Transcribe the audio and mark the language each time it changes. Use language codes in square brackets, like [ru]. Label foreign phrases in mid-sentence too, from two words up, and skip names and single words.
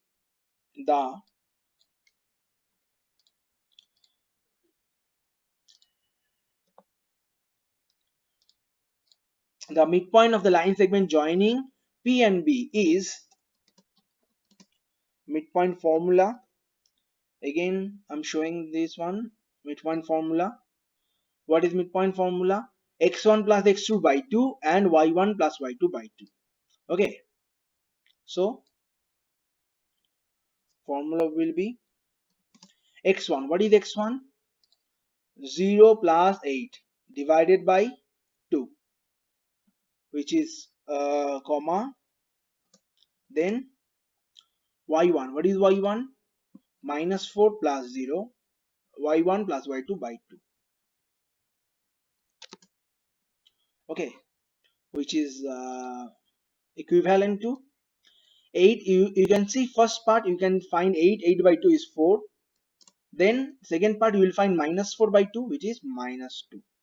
[en] The midpoint of the line segment joining P and B is midpoint formula. Again, I'm showing this one, midpoint formula. What is midpoint formula? X1 plus x2 by 2 and y1 plus y2 by 2. Okay. So, formula will be x1. What is x1? 0 plus 8 divided by 2, which is comma. Then y1. What is y1? -4 plus 0, y1 plus y2 by 2. Okay, which is equivalent to 8. You can see first part you can find 8 by 2 is 4. Then second part you will find -4 by 2, which is -2.